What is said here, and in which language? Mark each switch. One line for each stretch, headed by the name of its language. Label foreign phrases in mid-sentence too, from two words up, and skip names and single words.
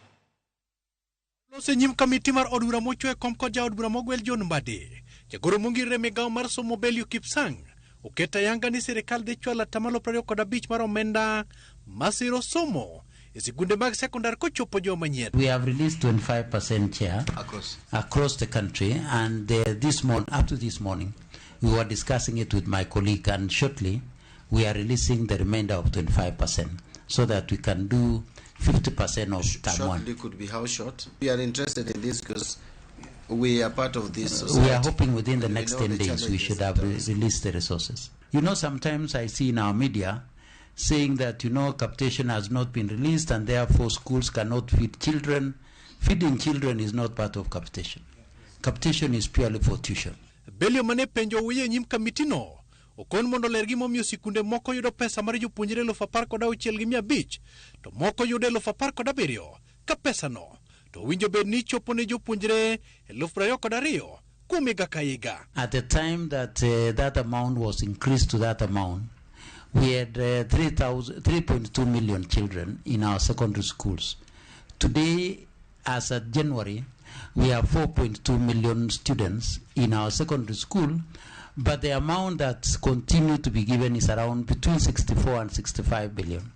Luo (Kenya and Tanzania): Lose nyim kamiti mar od bura mochwe kom kod jaod bura mogwel John Mbadi. Jagoro mong'ere migawo mar somo Belio Kipsang oketa yanga ni sirikal dhi chwalo 25 mar omenda masiro somo e sikunde mag sekondar kochopo joma manyien.
English: We have released 25% share across the country, and up to this morning we were discussing it with my colleague, and shortly we are releasing the remainder of 25% so that we can do 50% of term one. Shortly could be how short? We are interested in this because we are part of this society. We are hoping within the next 10 days we should have released the resources. You know, sometimes I see in our media saying that, you know, capitation has not been released and therefore schools cannot feed children. Feeding children is not part of capitation. Capitation is purely for tuition.
Luo (Kenya and Tanzania): Belio mane penjo wiye nyim kamitino okon mondo ler gimomiyo sikunde moko yudo pesa mar jopuonjre 16,500 to moko yudo 17,000 ka pesano to winjo bed ni chopo ne jopuonjre 22,000 kuom higa ka higa.
English: At the time that that amount was increased to that amount, we had 3.2 million children in our secondary schools. Today, as of January, we have 4.2 million students in our secondary school, but the amount that continues to be given is around between 64 and 65 billion.